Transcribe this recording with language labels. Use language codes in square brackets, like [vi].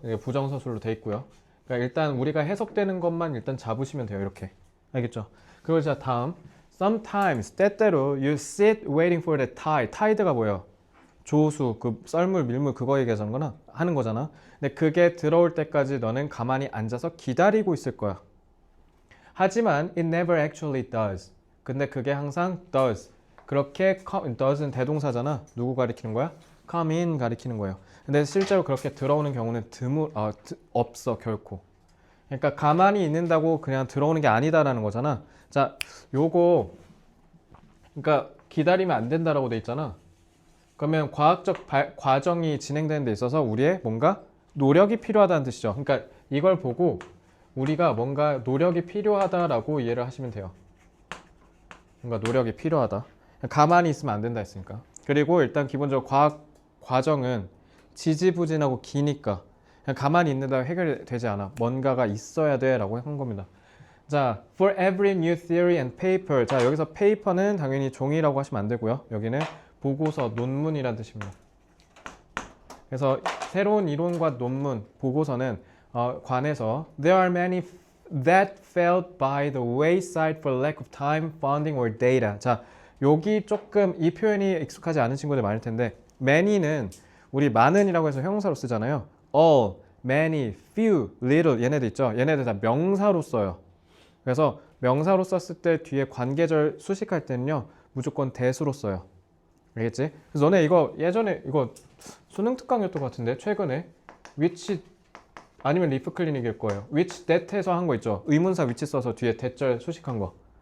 [ko] 이게 부정서술로 돼 있고요. 그러니까 일단 우리가 해석되는 것만 일단 잡으시면 돼요. 이렇게. 알겠죠? 그리고 자, 다음. [en] Sometimes, [ko] 때때로 [en] you sit waiting for the tide. [ko] tide가 뭐예요? 조수, 그 썰물, 밀물 그거 하는 거잖아. 근데 그게 들어올 때까지 너는 가만히 앉아서 기다리고 있을 거야. 하지만 [en] it never actually does. [ko] 근데 그게 항상 does. 그렇게 does는 대동사잖아. 누구 가리키는 거야? come in 가리키는 거예요. 근데 실제로 그렇게 들어오는 경우는 없어 결코. 그러니까 가만히 있는다고 그냥 들어오는 게 아니다라는 거잖아. 자, 요거 그러니까 기다리면 안 된다라고 돼 있잖아. 그러면 과학적 과정이 진행되는 데 있어서 우리의 뭔가 노력이 필요하다는 뜻이죠. 그러니까 이걸 보고 우리가 뭔가 노력이 필요하다라고 이해를 하시면 돼요. 뭔가 노력이 필요하다. 가만히 있으면 안 된다 했으니까. 그리고 일단 기본적으로 과학 과정은 지지부진하고 기니까 그냥 가만히 있는다고 해결되지 않아. 뭔가가 있어야 돼 라고 한 겁니다. [en] 자, for every new theory and paper. [ko] 자, 여기서 paper는 당연히 종이라고 하시면 안 되고요. 여기는 보고서, 논문이라는 뜻입니다. 그래서 새로운 이론과 논문, 보고서는 관해서 [en] There are many that fell by the wayside for lack of time, funding or data. [ko] 자, 여기 조금 이 표현이 익숙하지 않은 친구들 많을 텐데 many는 우리 많은이라고 해서 형용사로 쓰잖아요. all, many, few, little 얘네들 있죠. 얘네들 다 명사로 써요. 그래서 명사로 썼을 때 뒤에 관계절 수식할 때는요 무조건 대수로 써요. 알겠지? 그래서 너네 이거 예전에 이거 수능 특강이었던 것 같은데 최근에 which 아니면 리프 클리닉일 거예요. which that 해서 한 거 있죠. 의문사 which 써서 뒤에 대절 수식한 거.